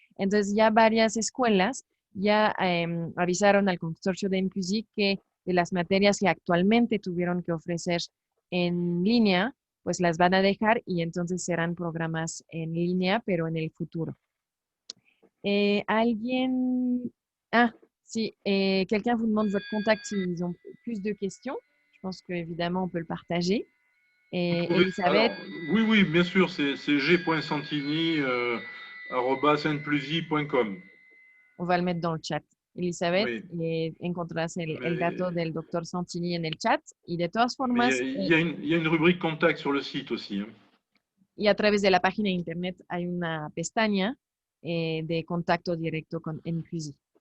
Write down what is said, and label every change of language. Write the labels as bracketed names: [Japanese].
[Spanish] Entonces ya varias escuelas ya avisaron al consorcio de ENPC que de las materias que actualmente tuvieron que ofrecer en línea, pues las van a dejar y entonces serán programas en línea, pero en el futuro. ¿Alguien? [French] Ah, si quelqu'un vous demande votre contact s'ils ont plus de questions, je pense qu'évidemment, on peut le partager. [Spanish] Elisabeth, [French] Alors, oui, bien sûr, c'est g.santini@n+i.com. on va le mettre dans le chat. [Spanish] Elisabeth, [French] Oui. [Spanish] encontrarás el dato del doctor Santini en el chat. Y de todas formas, [French] Il y a une rubrique contact sur le site aussi. Hein. [Spanish] Y a través de la página de internet hay una pestaña de contacto directo con ENPC.